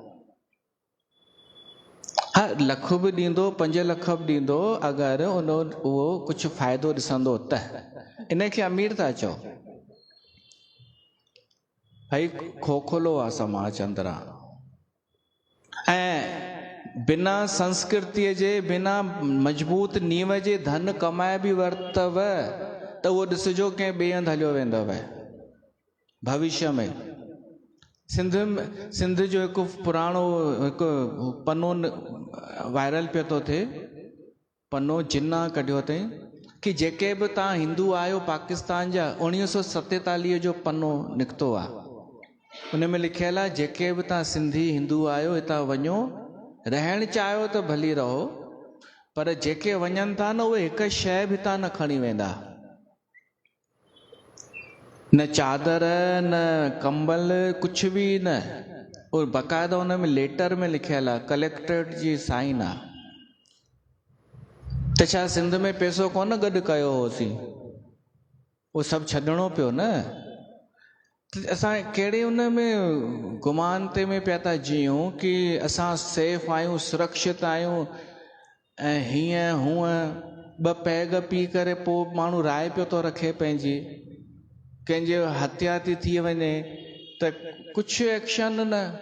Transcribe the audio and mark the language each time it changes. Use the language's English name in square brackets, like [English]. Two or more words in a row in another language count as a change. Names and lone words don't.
[Sindhi] हा, लख बि ॾींदो, 5 लख बि ॾींदो, अगरि उहो कुझु फ़ाइदो ॾिसंदो त। इनखे अमीर था चओ। भई खोखलो आहे समाज अंदरां। ऐं बिना संस्कृतीअ जे, बिना मजबूत नीव जे धन कमाए बि वरितव त उहो ॾिसिजो कंहिं ॿिए हंधि हलियो वेंदव भविष्य में। सिंध जो हिकु पुराणो हिकु पनो वायरल पियो थो थिए, पनो जिन्ना कढियो अथई कि जेके बि तव्हां हिंदू आहियो पाकिस्तान जा, 1947 जो पनो निकितो आहे। उन में लिखियल आहे जेके बि तव्हां सिंधी हिंदू आहियो हितां वञो, रहणु चाहियो त भली रहो, पर जेके वञनि था न उहे हिकु शइ बि हितां न खणी वेंदा, न चादर न कंबल, [Hindi] कुछ भी [Sindhi] न। और बाकायदा उन में लेटर में लिखियल आहे, कलेक्टरेट जी साइन आहे। त छा सिंध में पैसो कोन गॾु कयो होसीं, उहो सभु छॾिणो पियो न। असां कहिड़े उन में गुमान ते में पिया था जियूं कि असां सेफ आहियूं, सुरक्षित आहियूं, ऐं हीअं हूअं 2 पैग पी करे पोइ माण्हू राय पियो थो रखे पंहिंजी, कंहिंजे हत्या थी वञे त कुझु एक्शन न।